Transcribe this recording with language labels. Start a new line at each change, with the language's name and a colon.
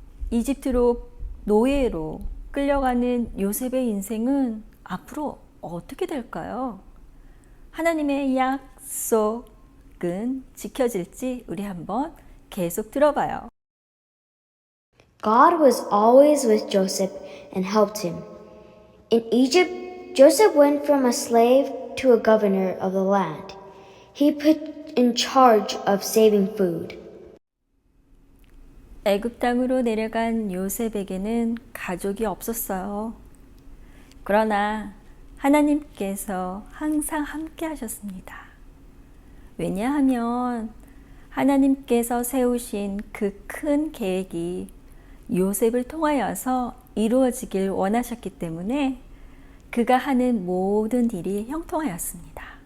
Korean: 이집트로 노예로 끌려가는 요셉의 인생은 앞으로 어떻게 될까요? 하나님의 약속은 지켜질지 우리 한번 계속 들어봐요.
English: God was always with Joseph and helped him. In Egypt, Joseph went from a slave to a governor of the land. He put in charge of saving food.
Korean: 애굽 땅으로 내려간 요셉에게는 가족이 없었어요. 그러나 하나님께서 항상 함께 하셨습니다. 왜냐하면 하나님께서 세우신 그 큰 계획이 요셉을 통하여서 이루어지길 원하셨기 때문에 그가 하는 모든 일이 형통하였습니다.